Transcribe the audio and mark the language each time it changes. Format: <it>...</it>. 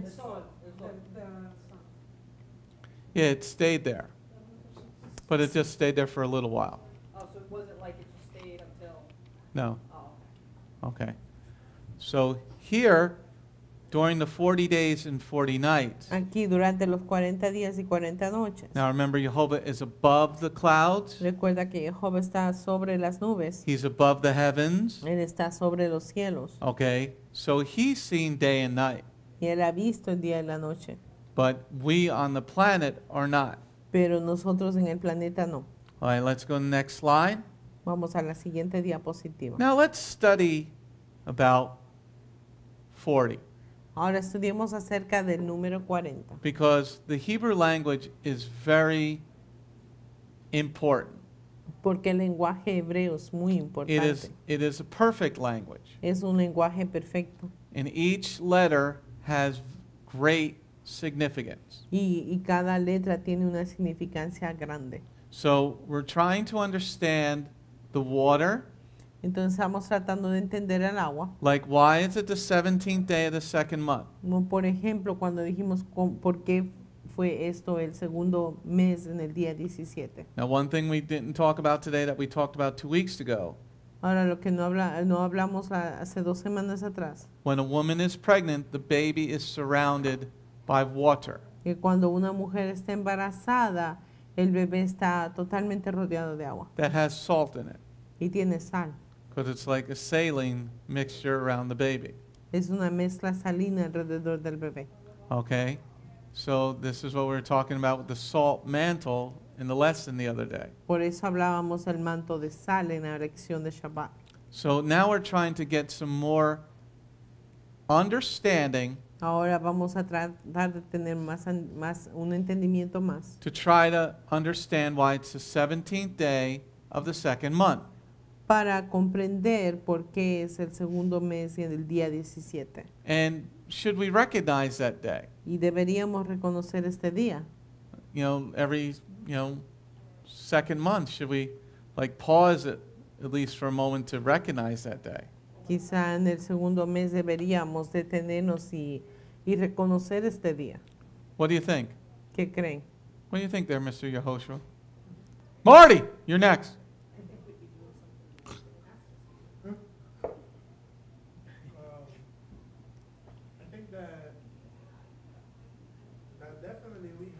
<es>El sol.</es> <en>The sun. Yeah, it stayed there. But it just stayed there for a little while. Oh, so it wasn't like it just stayed until, No. oh, Okay. So here, during the 40 days and 40 nights,</en> <es>Aquí durante los 40 días y 40 noches.</es> <en>now remember, Jehovah is above the clouds.</en> <es>Recuerda que Jehová está sobre las nubes.</es> <en>He's above the heavens.</en> <es>Él está sobre los cielos.</es> <en>Okay. So he's seen day and night.</en> <es>Y Él ha visto el día y la noche.</es> <en>But we on the planet are not.</en> <es>Pero nosotros en el planeta no.</es> <en>All right, let's go to the next slide.</en> <es>Vamos a la siguiente diapositiva.</es> <en>Now let's study about 40.</en> <es>Ahora estudiemos acerca del número 40.</es> <en>Because the Hebrew language is very important.</en> <es>Porque el lenguaje hebreo es muy importante.</es> <en>It is a perfect language.</en> <es>Es un lenguaje perfecto.</es> <en>And each letter has great significance.</en> <es>Y cada letra tiene una significancia grande.</es> <en>So we're trying to understand the water.</en> <es>Entonces estamos tratando de entender el agua.</es> <en>Like, why is it the 17th day of the second month?</en> <es>Como por ejemplo, cuando dijimos por qué fue esto el segundo mes en el día 17.</es> <en>Now, one thing we didn't talk about today that we talked about 2 weeks ago,</en> <es>Ahora lo que no hablamos hace 2 semanas atrás,</es> <en>when a woman is pregnant, the baby is surrounded by water.</en> <es>que cuando una mujer está embarazada, el bebé está totalmente rodeado de agua</es> <en>That has salt in it,</en> <es>y tiene sal.</es> <en>because it's like a saline mixture around the baby.</en> <es>Es una mezcla salina alrededor del bebé.</es> <en>Okay? So this is what we were talking about with the salt mantle in the lesson the other day.</en> <es>Por eso hablábamos del manto de sal en la lección de Shabbat.</es> <en>So now we're trying to get some more understanding</en> <es>Ahora vamos a tratar de tener más un entendimiento más</es> <en>to try to understand why it's the 17th day of the second month.</en> <es>para comprender por qué es el segundo mes y en el día 17.</es> <en>And should we recognize that day?</en> <es>Y deberíamos reconocer este día.</es> <en>Every, second month, should we like pause it at least for a moment to recognize that day?</en> <es>Quizá en el segundo mes deberíamos detenernos y reconocer este día.</es> <en>What do you think?</en> <es>¿Qué creen?</es> <en>What do you think there, Mr. Yehoshua? Marty, you're next. I think that definitely we have.</en>